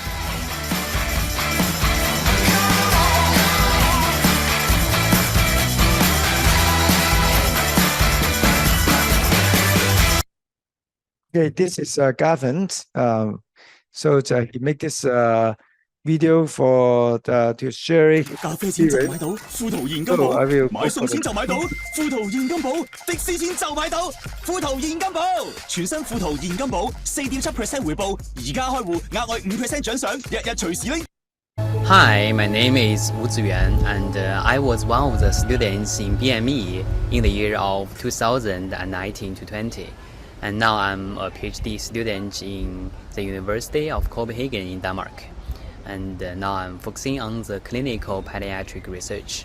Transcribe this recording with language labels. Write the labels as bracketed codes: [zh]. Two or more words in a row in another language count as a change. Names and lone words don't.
[en] Okay, this is Gavin. So he make this video for to share it. [yue] 咖啡錢就買到，富途現金 [en] So I [yue] 寶 [en] will [yue] 買餸錢就買到，富途現金寶的士錢就買到，富途現金寶全新富途現金寶4.7% 回報，而家開戶額外5% 獎賞，日日隨時拎。 [en] Hi, my name is Wu Ziyuan, and I was one of the students in BME in the year of 2019 to 20. And now I'm a PhD student in the University of Copenhagen in Denmark. And now I'm focusing on the clinical pediatric research.